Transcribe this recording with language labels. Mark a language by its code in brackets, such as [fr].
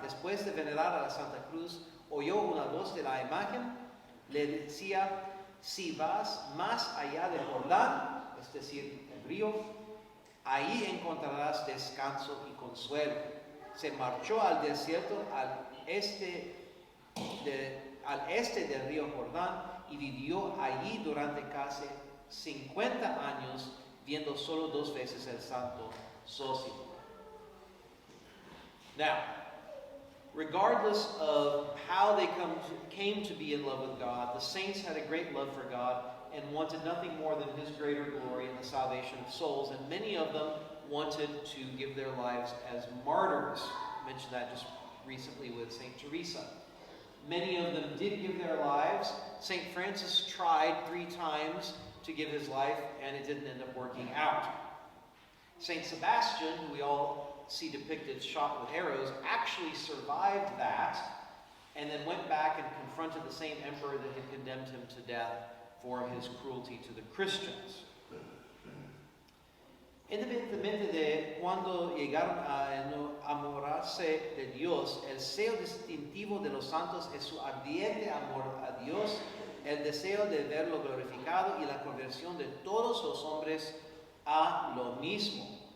[es] Después de venerar a la Santa Cruz, oyó una voz de la imagen, le decía: si vas más allá del Jordán, es decir, el río, ahí encontrarás descanso y consuelo. Se marchó al desierto al este del río Jordán y vivió allí durante casi 50 años, viendo solo 2 veces el santo Zósimo. [en] Now, regardless of how they came to be in love with God, the saints had a great love for God and wanted nothing more than His greater glory and the salvation of souls, and many of them wanted to give their lives as martyrs. I mentioned that just recently with St. Teresa. Many of them did give their lives. St. Francis tried 3 times to give his life, and it didn't end up working out. St. Sebastian, who we all see depicted shot with arrows, actually survived that, and then went back and confronted the same emperor that had condemned him to death for his cruelty to the Christians. [es] Independientemente de cuando llegaron a enamorarse de Dios, el deseo distintivo de los santos es su ardiente amor a Dios, el deseo de verlo glorificado y la conversión de todos los hombres a lo mismo.